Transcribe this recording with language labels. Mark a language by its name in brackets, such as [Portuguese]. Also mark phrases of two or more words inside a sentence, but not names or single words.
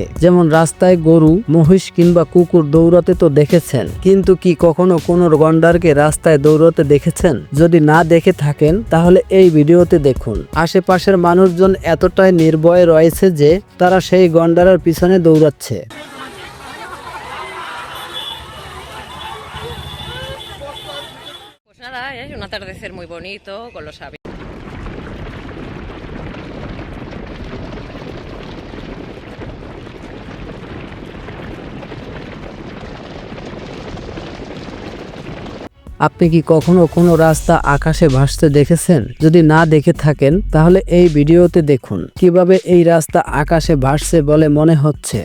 [Bangla] যেমন রাস্তায় গরু, মহিষ কিংবা কুকুর দৌড়াতে তো দেখেছেন, কিন্তু কি কখনো কোনো গন্ডারকে রাস্তায় দৌড়াতে দেখেছেন? যদি না দেখে থাকেন তাহলে এই ভিডিওতে দেখুন। আশেপাশের মানুষজন এতটাই নির্ভয়ে রয়েছে যে তারা সেই গন্ডারের পিছনে দৌড়াচ্ছে। [Spanish] Pues nada, es un atardecer muy bonito con los aviones. [Bangla] আপনি কি কখনো কোনো রাস্তা আকাশে ভাসতে দেখেছেন? যদি না দেখে থাকেন তাহলে এই ভিডিওতে দেখুন কিভাবে এই রাস্তা আকাশে ভাসছে বলে মনে হচ্ছে।